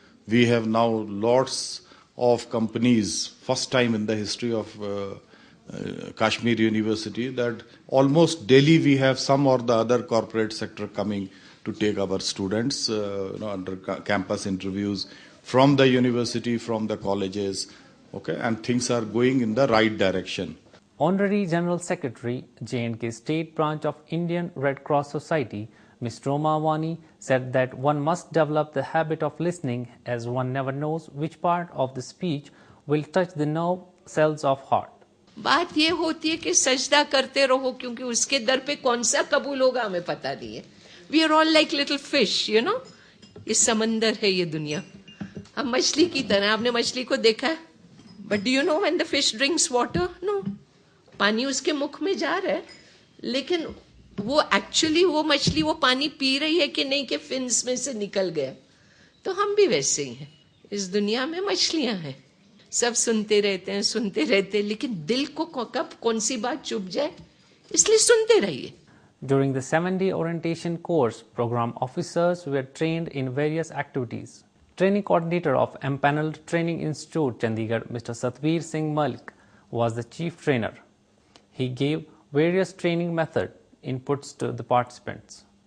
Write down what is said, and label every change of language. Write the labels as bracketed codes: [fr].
[en] We have now lots of companies, first time in the history of Kashmir University, that almost daily we have some or the other corporate sector coming to take our students under campus interviews from the university, from the colleges, okay, and things are going in the right direction. Honorary General Secretary, J&K State Branch of Indian Red Cross Society, Ms. Roma Wani, said that one must develop the habit of listening, as one never knows which part of the speech will touch the nerve cells of heart. [hi] बात ये होती है कि सजदा करते रहो, क्योंकि उसके दर पे कौन सा कबूल होगा हमें पता नहीं है. [en] We are all like little fish, you know. [hi] ये समंदर है ये दुनिया. हम मछली की तरह, आपने मछली को देखा है? [en] But do you know when the fish drinks water? No. [hi] पानी उसके मुख में जा रहा है, लेकिन वो एक्चुअली वो मछली वो पानी पी रही है कि नहीं कि फिन्स में से निकल गया. तो हम भी वैसे ही हैं. इस दुनिया में मछलियां हैं. सब सुनते रहते हैं, लेकिन दिल को कब कौन सी बात चुभ जाए, इसलिए सुनते रहिए. [en] During the 7-day orientation course, program officers were trained in various activities. Training coordinator of Empaneled Training Institute, Chandigarh, Mr. Satveer Singh Malik, was the chief trainer. He gave various training method inputs to the participants.